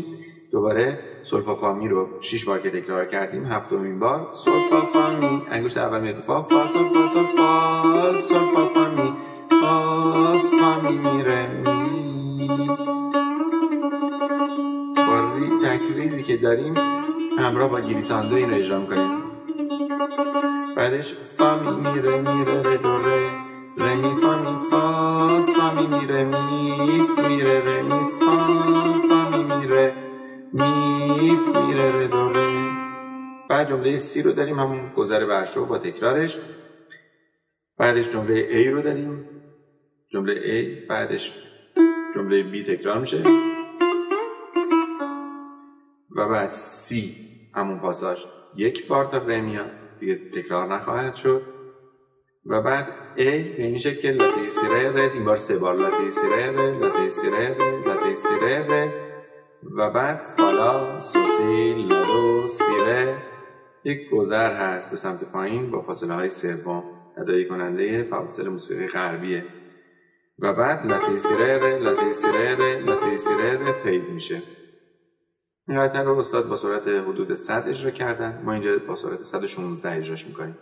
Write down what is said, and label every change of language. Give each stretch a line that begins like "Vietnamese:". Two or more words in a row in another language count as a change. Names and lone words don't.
Persian: دوباره سول فا می رو 6 بار که تکرار کردیم هفتمین بار سول فا می انگشت اول میاد فا سول فا می فاز فا می می ره می. با تکریزی که داریم همراه با گلیساندو این رو اجرا میکنیم. بعدش فا می می ره می ره ره دو ره ره می فا می فاز فا می می ره می ره ره می فا فا می می ره می ره ره دو ره. بعد جمله سی رو داریم، همون گذر برشو با تکرارش. بعدش جمله A رو داریم، جمله A، بعدش جمله B تکرار میشه و بعد C همون پاساژ یک بار تا ره میاد دیگه تکرار نخواهد شد و بعد A به این شکل که لا سی سی ره ره این بار 3 بار لا سی سی ره ره لا سی سی ره ره لا سی سی ره ره و بعد فالا سو سی لا دو سی ره. یک گذر هست به سمت پایین با فاصله های سوم، ادای کننده فواصل موسیقی غربیه و بعد لا سی سی ره ره لا سی سی ره ره لا سی سی ره ره فید میشه. این قطعه رو استاد با سرعت حدود 100 اجرا کردن، ما اینجا با سرعت 116 اجراش میکنیم.